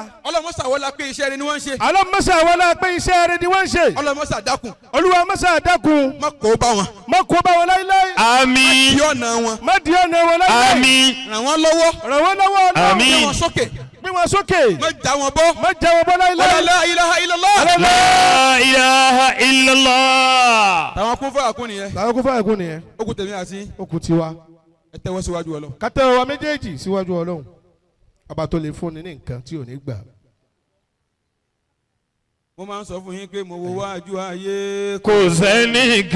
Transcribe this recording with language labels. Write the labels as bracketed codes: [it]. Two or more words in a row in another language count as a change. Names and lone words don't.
[yo] ọlọ́mọṣà wọlá pé iṣẹ́ rẹ ni wọ́n ń ṣe. ọlọ́mọṣà wọlá pé iṣẹ́ rẹ ni wọ́n ń ṣe. ọlọ́mọṣà dákun. olúwa mọ́ṣà dákun. má kó bá wọn. má kó bá wọn láíláí. àmín. di ọ̀nà wọn. má di ọ̀nà wọn láíláí. àmín. ràn wọ́n lọ́wọ́. ràn wọ́n lọ́wọ́ Ọlọ́run. àmín. gbé wọn sókè. gbé wọn sókè. má já wọn bọ́. má já wọn bọ́ láíláí. [ar] لا إله إلا الله. لا إله إلا الله. [yo] tàwọn kún fún àkún nìyẹn. làwọn kún fún àìkún nìyẹn. ó kù tèmi àti. ó kù tiwa. ẹ tẹ́wọ́ síwájú Ọlọ́run. ká tẹ́wọ́ wa méjèèjì síwájú Ọlọ́run. ọba tó lè fúnni ní nǹkan tí ò ní gbà. mo máa ń sọ fún yín pé mo wo wájú ayé. kò sẹ́nìkan.